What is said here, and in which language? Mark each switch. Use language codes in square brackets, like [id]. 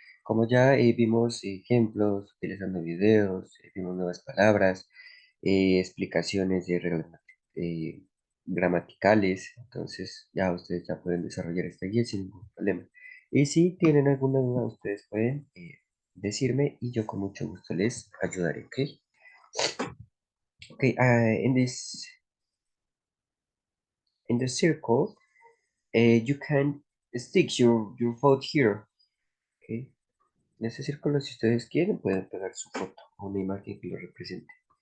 [es] Como ya vimos ejemplos utilizando videos, vimos nuevas palabras, explicaciones de eh, gramaticales, entonces ya ustedes ya pueden desarrollar esta guía sin ningún problema. Y si tienen alguna duda, ustedes pueden decirme y yo con mucho gusto les ayudaré, ¿ok? [en] Okay, in the circle, you can stick your foot here, okay? [es] En ese círculo, si ustedes quieren, pueden pegar su foto o una imagen que lo represente.